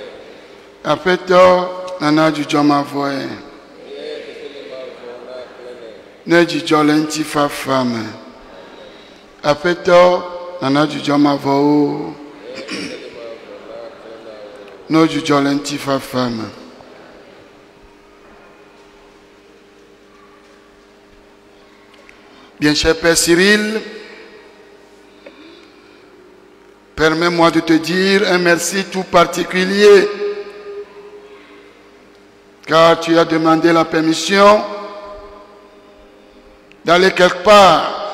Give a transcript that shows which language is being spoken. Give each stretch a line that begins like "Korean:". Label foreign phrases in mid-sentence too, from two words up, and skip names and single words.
Ewe: Aƒetɔ nana dzudzɔ mavɔe. Ne dzudzɔ le ŋutifafa me. Aƒetɔ nana dzudzɔ mavɔwo. Ne dzudzɔ le ŋutifafa me.
French: Bien cher Père Cyril, permets-moi de te dire un merci tout particulier, car tu as demandé la permission d'aller quelque part.